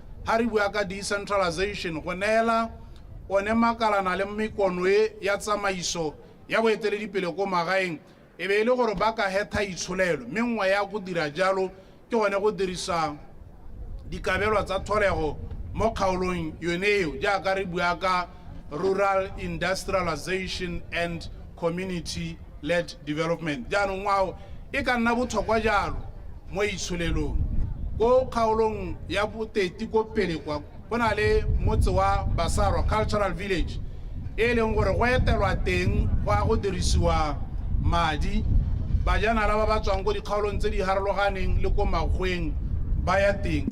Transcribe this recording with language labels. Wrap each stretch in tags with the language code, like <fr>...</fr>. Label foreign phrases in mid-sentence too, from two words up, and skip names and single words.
<tn>ha re bua ka decentralization go neela one makalana le mekono ya tsamaiso ya boeteledipele ko magaeng e be e le gore ba ka hetha itsholelo mengwe ya go dira jalo ke gone go dirisa dikabelwa tsa tholego mo kgaolong yone eo jaaka re bua ka</tn> <en>rural industrialization and community led development</en> <tn>jaanong ngwao e ka nna botlhokwa jalo mo itsholelong ko kgaolong ya boteti ko pele kwa go na le motse wa Basarwa</tn> <en>cultural village</en> <tn>e leng gore go etelwa teng go a go dirisiwa madi bajanala ba ba tswang go dikgaolong tse di harologaneng le ko magweng ba ya teng.</tn>